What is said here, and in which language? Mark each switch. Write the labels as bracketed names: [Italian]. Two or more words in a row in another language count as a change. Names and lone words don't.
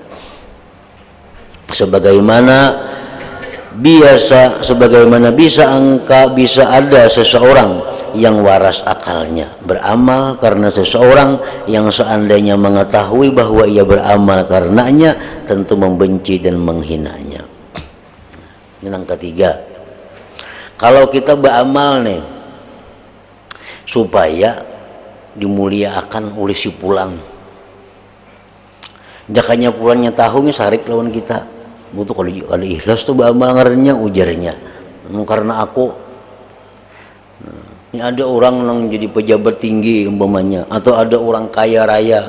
[Indonesian] Sebagaimana bisa ada seseorang yang waras akalnya beramal karena seseorang yang seandainya mengetahui bahwa ia beramal karenanya tentu membenci dan menghinanya. [Banjar] Yang ketiga, kalau kita beramal nih supaya dimuliakan oleh si pulang, jakanya pulangnya tahu nih sarik lawan kita, butuh kalau ikhlas tuh beramal ngarannya ujarnya, karena aku ini ada orang yang jadi pejabat tinggi umpamanya, atau ada orang kaya raya.